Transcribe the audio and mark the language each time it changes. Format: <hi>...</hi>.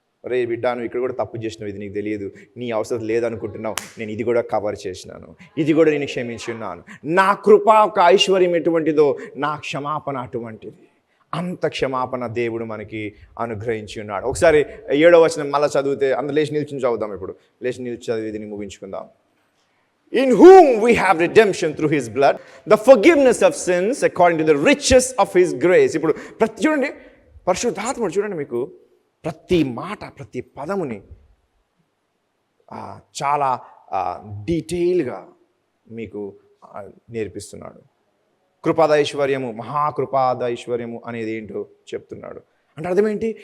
<te>రే బిడ్డ, నువ్వు ఇక్కడ కూడా తప్పు చేసినావు, ఇది నీకు తెలియదు, నీ అవసరం లేదనుకుంటున్నావు, నేను ఇది కూడా కవర్ చేసినాను, ఇది కూడా నేను క్షమించున్నాను. నా కృప ఒక ఐశ్వర్యం ఎటువంటిదో నా క్షమాపణ అటువంటిది. అంత క్షమాపణ దేవుడు మనకి అనుగ్రహించి ఉన్నాడు. ఒకసారి 7వ వచనం మళ్ళీ చదివితే, అందరూ లేచి నిల్చుని చదువుదాం. ఇప్పుడు లేచి నిలిచి చదివి దీన్ని ముగించుకుందాం.</te> <en>In whom we have redemption through his blood, the forgiveness of sins according to the riches of his grace.</en> <te>ఇప్పుడు చూడండి, పరిశుద్ధాత్ముడు చూడండి మీకు ప్రతి మాట ప్రతి పదముని చాలా డీటెయిల్గా మీకు నేర్పిస్తున్నాడు. కృపాదైశ్వర్యము, మహాకృపాదైశ్వర్యము అనేది ఏంటో చెప్తున్నాడు. అంటే అర్థమేంటి?</te>